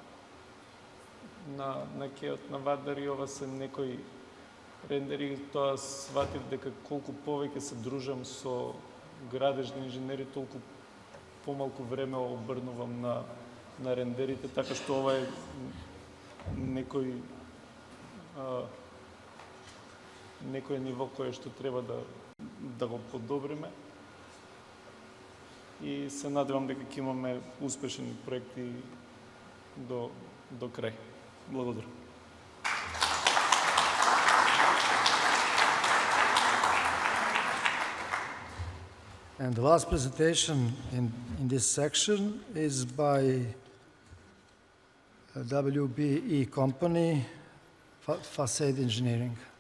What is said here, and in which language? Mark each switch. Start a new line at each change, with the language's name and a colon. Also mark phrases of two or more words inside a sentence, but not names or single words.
Macedonian: На кеот на Вадар и ова се некои рендери, тоа сватив дека колку повеќе се дружам со градежни инженери, толку помалку време обрнувам на рендерите, така што ова е некој ниво кое што треба да го подобриме. И се надевам дека ќе имаме успешни проекти до крај. Благодарам.
English: And the last presentation in this section is by WBE company, Facade Engineering.